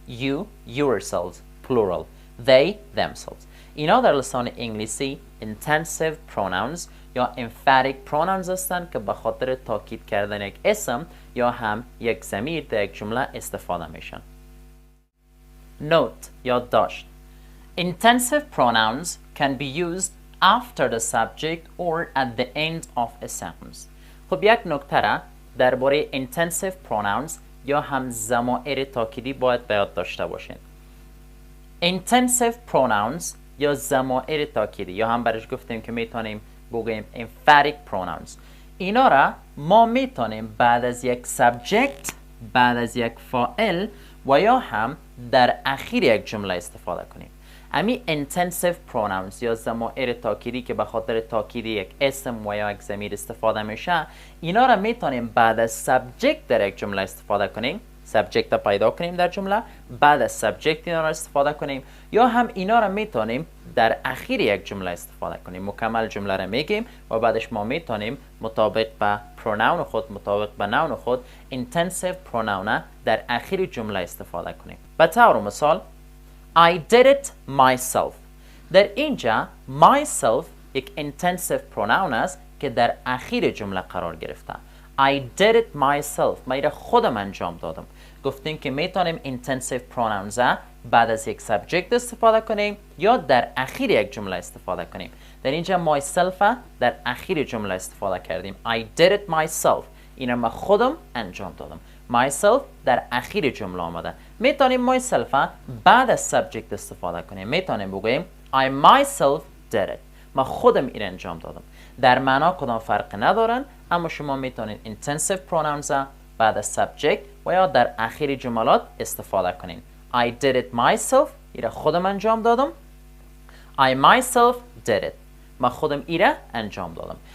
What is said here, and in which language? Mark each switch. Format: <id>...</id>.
<en>you yourselves plural. they themselves.</en> <fa>اینا در لسان انگلیسی intensive pronouns یا emphatic pronouns هستند که به خاطر تاکید کردن یک اسم یا هم یک ضمیر در یک جمله استفاده میشن. note یا داشت.</fa> <en>intensive pronouns can be used after the subject or at the end of a sentence.</en> <fa>خب یک نکته را درباره intensive pronouns یا هم ضمایر تاکیدی باید به یاد داشته باشین. intensive pronouns یا ضمایر تاکیدی یا هم برش گفتیم که میتونیم بگوییم emphatic pronouns، اینا را ما میتونیم بعد از یک subject، بعد از یک فاعل و یا هم در اخیر یک جمله استفاده کنیم. امی intensive pronouns یا ضمایر تاکیدی که به خاطر تاکید یک اسم و یا یک ضمیر استفاده میشه، اینا را میتونیم بعد از subject در یک جمله استفاده کنیم، subject را پیدا کنیم در جمله، بعد از subject اینا را استفاده کنیم، یا هم اینا را میتونیم در اخیر یک جمله استفاده کنیم. مکمل جمله را میگیم و بعدش ما میتونیم مطابق به pronoun خود، مطابق به noun خود intensive pronoun در اخیر جمله استفاده کنیم. به طور مثال</fa> <en>I did it myself.</en> <fa>در اینجا myself یک intensive pronoun است که در اخیر جمله قرار گرفته.</fa> <en>I did it myself.</en> <fa>من را خودم انجام دادم. گفتیم که میتونیم intensive pronouns بعد از یک subject استفاده کنیم یا در اخیر یک جمله استفاده کنیم. در اینجا myself در اخیر جمله استفاده کردیم.</fa> <en>I did it myself.</en> <fa>این را من خودم انجام دادم. myself در اخیر جمله آمده. میتونیم myself بعد از subject استفاده کنیم. میتونیم بگوییم</fa> <en>I myself did it.</en> <fa>من خودم این انجام دادم. در معنا کدام فرق ندارن، اما شما میتونید intensive pronouns بعد از subject و یا در اخیر جملات استفاده کنین.</fa> <en>I did it myself.</en> <fa>ایره خودم انجام دادم.</fa> <en>I myself did it.</en> <fa>من خودم ایره انجام دادم.</fa>